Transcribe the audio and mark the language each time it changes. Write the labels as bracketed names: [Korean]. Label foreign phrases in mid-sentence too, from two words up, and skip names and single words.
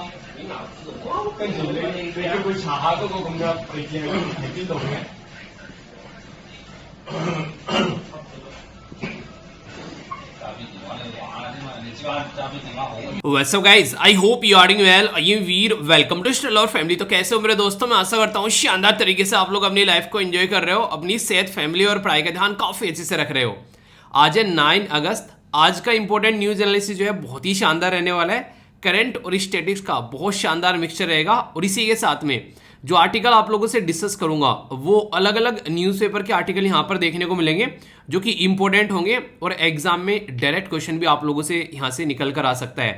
[Cantonese] 跟住你叫佢查下嗰個咁嘅地址係邊度嘅 [English] What's up guys? I hope you are doing well. I am वीर. Welcome to Still Our Family. [Hindi] तो कैसे हो मेरे दोस्तों? मैं आशा करता हूँ शानदार तरीके से आप लोग अपनी लाइफ को एंजॉय कर रहे हो, अपनी सेहत, फैमिली और पढ़ाई का ध्यान काफी अच्छे से रख रहे हो। आज है 9 अगस्त। आज का [English] important news analysis [Hindi] जो है बहुत ही शानदार रहने वाला है। करंट और स्टैटिक्स का बहुत शानदार मिक्सचर रहेगा और इसी के साथ में जो आर्टिकल आप लोगों से डिस्कस करूंगा वो अलग अलग न्यूज़पेपर के आर्टिकल यहाँ पर देखने को मिलेंगे जो कि इंपॉर्टेंट होंगे और एग्जाम में [English] direct question [Hindi] भी आप लोगों से यहाँ से निकल कर आ सकता है।